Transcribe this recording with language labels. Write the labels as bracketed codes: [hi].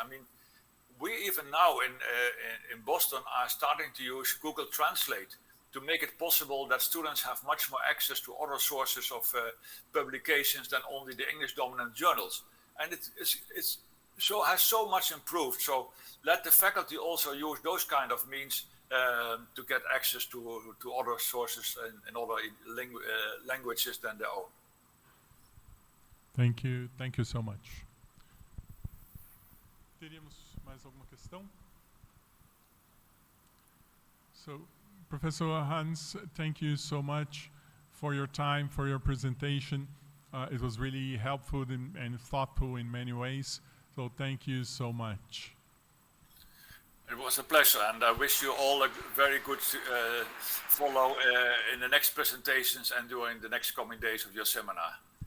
[en] I mean, we even now in Boston are starting to use Google Translate to make it possible that students have much more access to other sources of publications than only the English dominant journals. And it's has so much improved. So let the faculty also use those kind of means to get access to other sources in other languages than their own. Thank you so much. [pt] Teríamos mais alguma questão? [en] So, Professor Hans, thank you so much for your time, for your presentation. It was really helpful and thoughtful in many ways. So thank you so much. It was a pleasure, and I wish you all a very good follow in the next presentations and during the next coming days of your seminar.